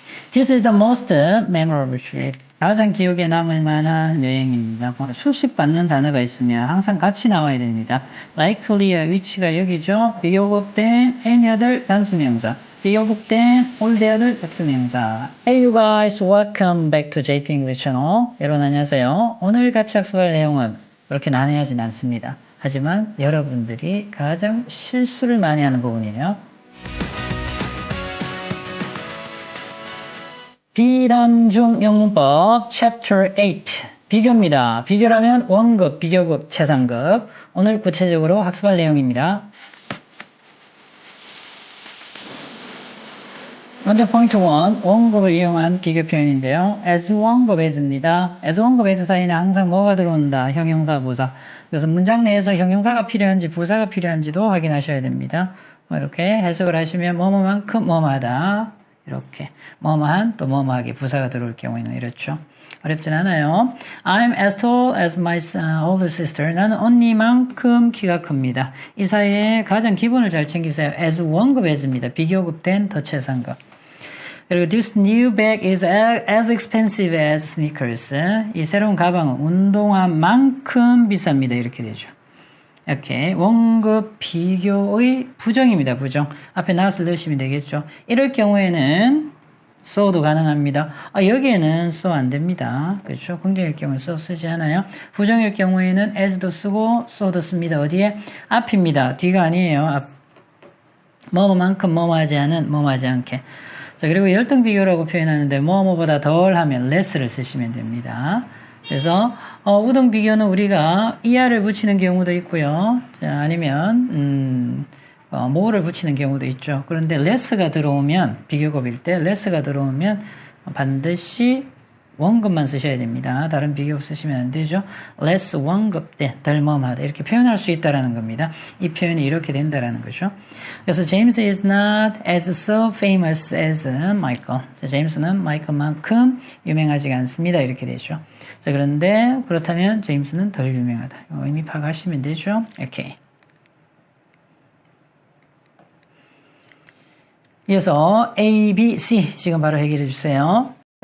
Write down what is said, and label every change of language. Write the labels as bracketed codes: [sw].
[en] This is the most memorable trip. [ko] 가장 기억에 남을 만한 여행입니다. 수십 받는 단어가 있으면 항상 같이 나와야 됩니다. likely의 위치가 여기죠. 비교급된 [en] any other [ko] 단수명사. [en] 비교급된 all the other 대표명사. Hey you guys, welcome back to JP English Channel. [ko] 여러분 안녕하세요. 오늘 같이 학습할 내용은 그렇게 난해하진 않습니다. 하지만 여러분들이 가장 실수를 많이 하는 부분이에요. 비단중 영문법 Chapter 8 비교입니다. 비교라면 원급, 비교급, 최상급. 오늘 구체적으로 학습할 내용입니다. 먼저 포인트 1, 원급을 이용한 비교 표현인데요. as 원급 as입니다. as 원급 as 사이에는 항상 뭐가 들어온다? 형용사, 부사. 그래서 문장 내에서 형용사가 필요한지 부사가 필요한지도 확인하셔야 됩니다. 이렇게 해석을 하시면 뭐뭐만큼 뭐뭐하다. 이렇게 뭐뭐한 또 뭐뭐하게 부사가 들어올 경우에는 이렇죠. 어렵진 않아요. [en] I'm as tall as my older sister. [ko] 나는 언니만큼 키가 큽니다. 이 사이에 가장 기본을 잘 챙기세요. as 원급 as입니다. 비교급된 더 최상급. [en] 그리고 this new bag is as expensive as sneakers. [ko] 이 새로운 가방은 운동화만큼 비쌉니다. 이렇게 되죠. 이렇게 원급 비교의 부정입니다. 부정. 앞에 not을 넣으시면 되겠죠. 이럴 경우에는 so도 가능합니다. 여기에는 so 안 됩니다. 그렇죠? 긍정일 경우는 so 쓰지 않아요. 부정일 경우에는 as도 쓰고 so도 씁니다. 어디에? 앞입니다. 뒤가 아니에요. 앞. 뭐뭐만큼 뭐뭐하지 않은 뭐뭐하지 않게. 자, 그리고 열등 비교라고 표현하는데 뭐뭐보다 덜 하면 less를 쓰시면 됩니다. 그래서 우등 비교는 우리가 ER을 붙이는 경우도 있고요. 자, 아니면 more를 붙이는 경우도 있죠. 그런데 less가 들어오면 비교급일 때 less가 들어오면 반드시 원급만 쓰셔야 됩니다. 다른 비교급 쓰시면 안 되죠. less 원급 때 덜 뭐뭐하다 이렇게 표현할 수 있다라는 겁니다. 이 표현이 이렇게 된다라는 거죠. [en] 그래서 James is not as so famous as Michael. [ko] 자, 제임스는 마이클만큼 유명하지가 않습니다. 이렇게 되죠. 자, 그런데 그렇다면 제임스는 덜 유명하다. 의미 파악하시면 되죠. 오케이. 이어서 A, B, C 지금 바로 해결해 주세요.